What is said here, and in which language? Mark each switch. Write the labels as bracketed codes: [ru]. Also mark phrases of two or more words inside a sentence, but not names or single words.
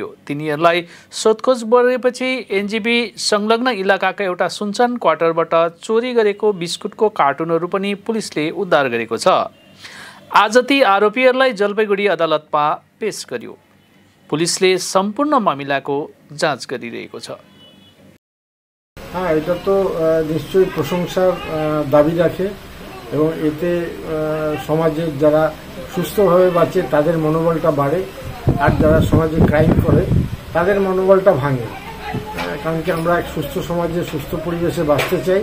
[ne] तिनीहरूलाई सोधखोज गरेपछि एनजेबी संलग्न इलाकाका एउटा सुनसान क्वार्टरबाट चोरी गरेको बिस्कुटको कार्टुनहरू पनि पुलिसले उद्धार गरेको छ। आज ती आरोपीहरूलाई जलपाइगुडी अदालतमा पेश गर्यो। पुलिसले सम्पूर्ण मामिलाको जाँच गरिरहेको छ। [bn] এটা তো নিশ্চয়ই প্রশংসার দাবি রাখে এবং এতে সমাজে যারা সুস্থভাবে বাঁচে তাদের মনোবলটা বাড়ে, আর যারা সমাজে ক্রাইম করে তাদের মনোবলটা ভাঙে। কারণ কি আমরা এক সুস্থ সমাজে সুস্থ পরিবেশে বাঁচতে চাই।